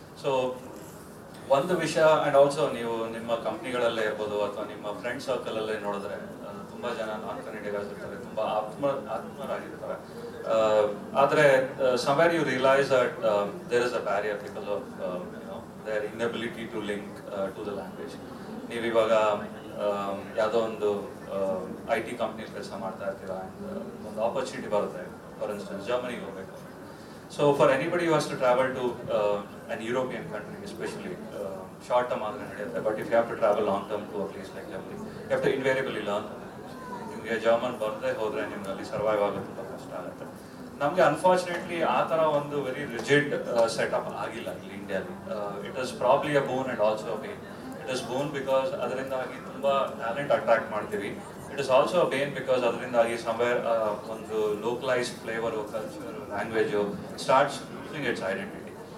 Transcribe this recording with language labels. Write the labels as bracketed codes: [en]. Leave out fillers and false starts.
[kn] So ಒಂದು ವಿಷಯ and also ನೀವು ನಿಮ್ಮ ಕಂಪ್ನಿಗಳಲ್ಲೇ ಇರ್ಬೋದು ಅಥವಾ ನಿಮ್ಮ ಫ್ರೆಂಡ್ ಸರ್ಕಲಲ್ಲೇ ನೋಡಿದ್ರೆ ತುಂಬ ಜನ ನಾನ್ ಕನ್ನಡಿಗರ್ಸ್ ಇರ್ತಾರೆ, ತುಂಬ ಆತ್ಮರಾಗಿರ್ತಾರೆ. ಆದರೆ [en] somewhere you realize that there is a barrier because of their inability to link to the language. [kn] ನೀವು ಇವಾಗ ಯಾವುದೋ ಒಂದು IT ಕಂಪ್ನಿಲಿ ಕೆಲಸ ಮಾಡ್ತಾ ಇರ್ತೀರಾ, ಒಂದು ಆಪರ್ಚುನಿಟಿ ಬರುತ್ತೆ, ಫಾರ್ ಇನ್ಸ್ಟೆನ್ಸ್ ಜರ್ಮನಿಗೆ ಹೋಗಬೇಕು. [en] So for anybody who has to travel to an European country, especially short term [kn] ಆದರೆ ನಡೆಯುತ್ತೆ, [en] but if you have to travel long term to a place like Germany, you have to invariably learn. [kn] ನಿಮಗೆ German ಬರದೇ ಹೋದರೆ ನಿಮ್ಗೆ ಅಲ್ಲಿ survive ಆಗೋದು ತುಂಬ ಕಷ್ಟ ಆಗುತ್ತೆ. ನಮಗೆ ಅನ್ಫಾರ್ಚುನೇಟ್ಲಿ ಆ ಥರ ಒಂದು ವೆರಿ ರಿಜಿಡ್ ಸೆಟಪ್ ಆಗಿಲ್ಲ ಇಲ್ಲಿ ಇಂಡಿಯಾಲಿ. [en] It is probably a boon and also a bane. It is boon because [kn] ಅದರಿಂದಾಗಿ ತುಂಬ ಟ್ಯಾಲೆಂಟ್ ಅಟ್ರಾಕ್ಟ್ ಮಾಡ್ತೀವಿ. [en] it is also a bane because [kn] ಅದರಿಂದಾಗಿ [en] Somewhere ಒಂದು localised flavour, culture, language starts losing its identity.